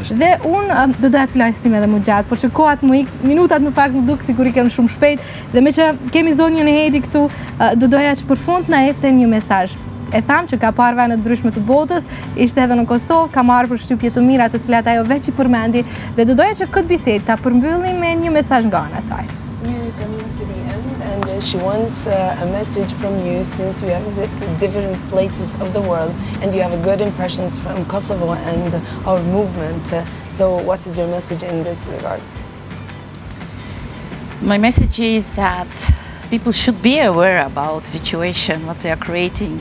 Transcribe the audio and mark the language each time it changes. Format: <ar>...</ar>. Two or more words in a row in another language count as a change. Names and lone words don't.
<sq>Dhe unë do doja të flasim edhe më gjatë, por që kohat më ik, minutat në fakt më duk sikur I kanë shumë shpejt dhe me që kemi zonjën e Hedi këtu, do doja që përfund na jepte një mesazh. E tham që ka parë vende të ndryshme të botës, ishte edhe në Kosovë, ka marrë përshtypje të mira të cilat ajo veç I përmendi dhe do doja që këtë bisedë ta përmbyllim me një mesazh nga ana e saj.</sq> <en>We're coming to the end and she wants a message from you, since you have visited different places of the world and you have a good impressions from Kosovo and our movement. So what is your message in this regard? My message is that people should be aware about the situation, what they are creating.</en>